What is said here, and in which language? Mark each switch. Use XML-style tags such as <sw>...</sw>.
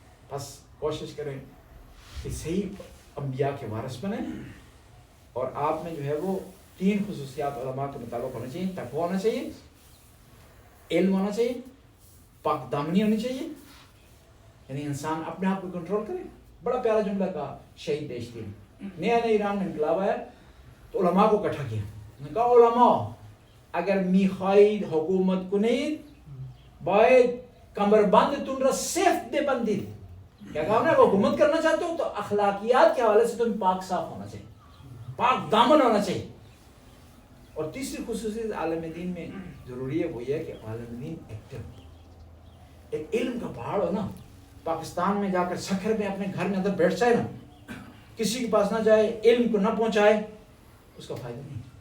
<ur>بس کوشش کریں کہ صحیح انبیاء کے وارث بنیں, اور آپ میں جو ہے وہ 3 خصوصیات علماء کے مطابق ہونا چاہیے. تقویٰ ہونا چاہیے, علم ہونا چاہیے, پاک دامنی ہونی چاہیے, یعنی انسان اپنے آپ کو کنٹرول کرے. بڑا پیارا جملہ کہا شہید دیشتی نے, نیا نیا ایران میں انقلاب آیا تو علماء کو اکٹھا کیا. نے کہا</ur> <fa>علماء اگر میخواهید حکومت کنید باید کمربند تون را سفت ببندید.</fa> <ur>کیا کہا نے, حکومت کرنا چاہتے ہو تو اخلاقیات کے حوالے سے تم پاک صاف ہونا چاہیے, پاک دامن ہونا چاہیے. اور تیسری خصوصیت عالم دین میں ضروری ہے, وہ یہ ہے کہ عالم دین ایکٹیو, ایک علم کا پہاڑ ہو نا. پاکستان میں جا کر سکھر میں اپنے گھر میں اندر بیٹھ جائے نا, کسی کے پاس نہ جائے, علم کو نہ پہنچائے, اس کا فائدہ نہیں.</ur>